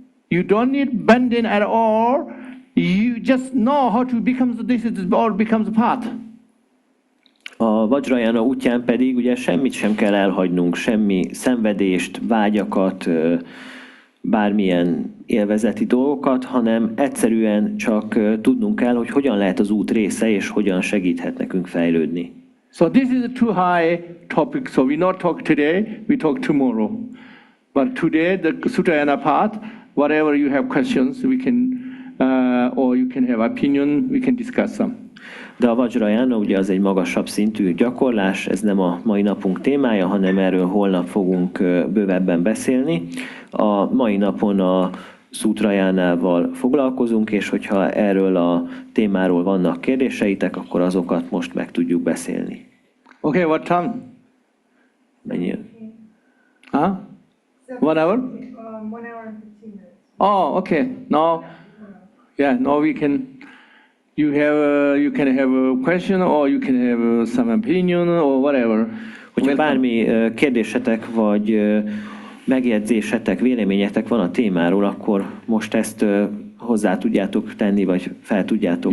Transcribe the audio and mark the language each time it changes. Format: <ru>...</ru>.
<en>You don't need bending at all. You just know how to become this or becomes a path.</en> <hu>A Vajrayana útján pedig ugye semmit sem kell elhagynunk, semmi szenvedést, vágyakat, bármilyen élvezeti dolgokat, hanem egyszerűen csak tudnunk kell, hogy hogyan lehet az út része, és hogyan segíthet nekünk fejlődni.</hu> <en>So this is a too high topic, so we not talk today, we talk tomorrow. But today, the Szútrajána path, whatever you have questions, we can, or you can have opinion, we can discuss them.</en> <hu>De a Vajrayana ugye az egy magasabb szintű gyakorlás, ez nem a mai napunk témája, hanem erről holnap fogunk bővebben beszélni. A mai napon a Szútrajánával foglalkozunk, és hogyha erről a témáról vannak kérdéseitek, akkor azokat most meg tudjuk beszélni.</hu> <en>Okay, what time?</en> <hu>Mennyi?</hu> <en>Huh? 1 hour? 1 hour and 15 minutes. Oh, okay. Now we can. You can have a question, or you can have some opinion, or whatever.</en> <hu>Hogyha bármi kérdésetek, vagy megjegyzésetek, véleményetek van a témáról, akkor most ezt hozzá tudjátok tenni, vagy fel tudjátok</hu>